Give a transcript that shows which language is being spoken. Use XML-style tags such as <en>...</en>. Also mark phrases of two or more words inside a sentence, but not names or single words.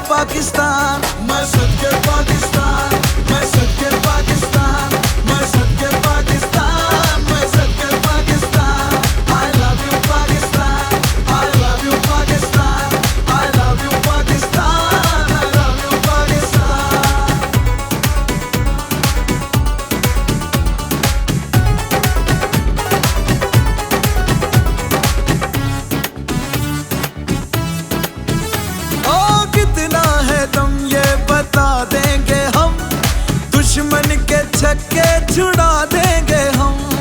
<ur>پاکستان، میں صدقے پاکستان، میں صدقے پاکستان، میں صدقے پاکستان، میں صدقے پاکستان.</ur> <en>I love you पाकिस्तान, I love you पाकिस्तान, I love you पाकिस्तान, I love you पाकिस्तान।</en> <ur>او کتنا ہے دم یہ بتا دیں گے ہم، دشمن کے چھکے چھڑا دیں گے ہم.</ur>